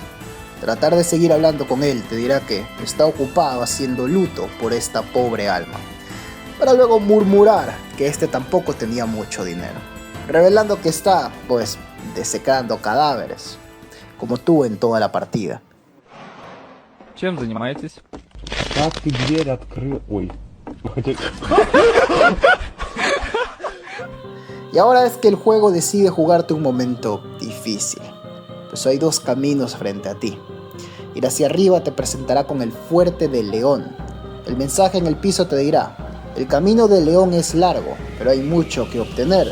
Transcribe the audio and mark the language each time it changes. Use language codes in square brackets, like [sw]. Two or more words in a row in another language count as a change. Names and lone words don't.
[es] Tratar de seguir hablando con él te dirá que está ocupado haciendo luto por esta pobre alma, para luego murmurar que este tampoco tenía mucho dinero, revelando que está, pues, desecando cadáveres, como tú en toda la partida. [ru] Чем занимаетесь? Как ты дверь открыл? Ой. [es] Y ahora es que el juego decide jugarte un momento difícil, pues hay 2 caminos frente a ti. Ir hacia arriba te presentará con el fuerte del león. El mensaje en el piso te dirá: el camino del león es largo, pero hay mucho que obtener.